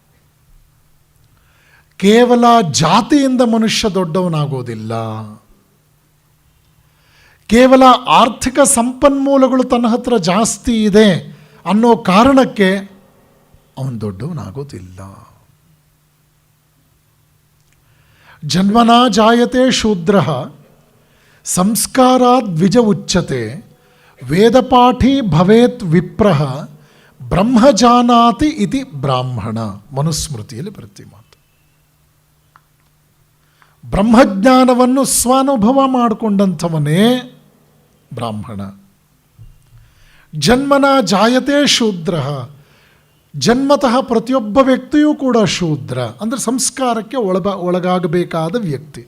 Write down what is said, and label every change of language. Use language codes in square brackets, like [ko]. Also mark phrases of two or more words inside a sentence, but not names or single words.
[kn] ಕೇವಲ ಜಾತಿಯಿಂದ ಮನುಷ್ಯ ದೊಡ್ಡವನಾಗೋದಿಲ್ಲ. ಕೇವಲ ಆರ್ಥಿಕ ಸಂಪನ್ಮೂಲಗಳು ತನ್ನ ಹತ್ರ ಜಾಸ್ತಿ ಇದೆ ಅನ್ನೋ ಕಾರಣಕ್ಕೆ ಅವನು ದೊಡ್ಡವನಾಗೋದಿಲ್ಲ. [sa] ಜನ್ಮನಾ ಜಾಯತೆ ಶೂದ್ರ ಸಂಸ್ಕಾರಾತ್ ದ್ವಿಜ ಉಚ್ಯತೆ ವೇದಪಾಠಿ ಭವೇತ್ ವಿಪ್ರಃ ಬ್ರಹ್ಮಜಾನಾತಿ ಇತಿ ಬ್ರಾಹ್ಮಣ. [kn] ಮನುಸ್ಮೃತಿಯಲ್ಲಿ ಬರುತ್ತೆ ಮಾತು. ಬ್ರಹ್ಮಜ್ಞಾನವನ್ನು ಸ್ವಾನುಭವ ಮಾಡಿಕೊಂಡಂಥವನೇ ಬ್ರಾಹ್ಮಣ. [sa] ಜನ್ಮನ ಜಾಯತೆ ಶೂದ್ರ, [kn] ಜನ್ಮತಃ ಪ್ರತಿಯೊಬ್ಬ ವ್ಯಕ್ತಿಯೂ ಕೂಡ ಶೂದ್ರ, ಅಂದರೆ ಸಂಸ್ಕಾರಕ್ಕೆ ಒಳಗಾಗಬೇಕಾದ ವ್ಯಕ್ತಿ.